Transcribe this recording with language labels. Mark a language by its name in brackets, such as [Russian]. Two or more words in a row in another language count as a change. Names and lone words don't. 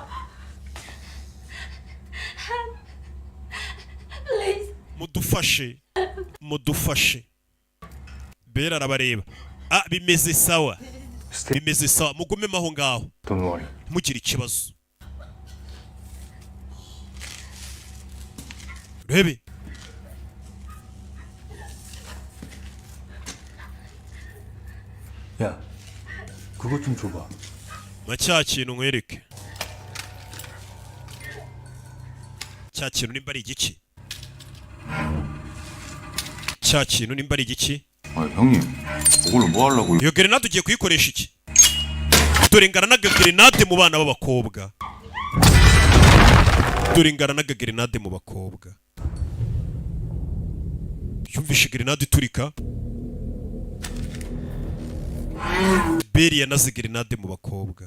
[Kinyarwanda] mudufashe Beri arabareba. bimeze sawa mugumemo aho ngaho mugire ikibazo. urebe [Korean] 야, 그것 좀 줘봐. [Kinyarwanda] cya kintu nkwereke. cya kintu nimba ari igiki? cya kintu nimba ari igiki? [Korean] 형님, 그걸로 뭐 하려고? [Kinyarwanda] iyo grenade ugiye kuyikoresha iki? dore ingana n'agagrenade mu bana b'abakobwa. dore ingana n'agagrenade mu bakobwa. yumvishe grenade iturika. Beri yanaze grenade mu bakobwa.